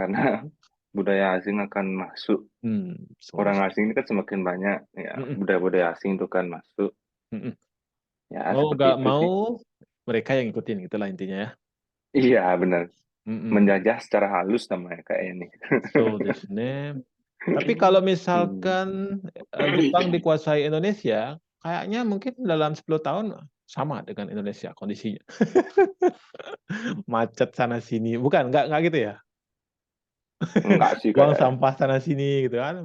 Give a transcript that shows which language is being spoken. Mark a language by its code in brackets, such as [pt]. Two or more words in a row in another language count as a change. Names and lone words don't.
[id] karena budaya asing akan masuk. [ja] そうで [id] Orang [ja] す。 [id] asing ini kan semakin banyak ya, Mm, mm, budaya-budaya asing itu kan masuk. mm, mm. Ya, Mau seperti nggak itu mau sih. mereka yang ikutin gitulah intinya ya. Iya, benar. Mm, mm. Menjajah secara halus namanya kayak ini. [ja] そうですね. [id] Tapi kalau Hmm. misalkan Jepang dikuasai Indonesia, kayaknya mungkin dalam 10 tahun sama dengan Indonesia kondisinya. Macet sana sini. Bukan, nggak gitu ya. Enggak sih Buang kayaknya. sampah sana sini gitu kan.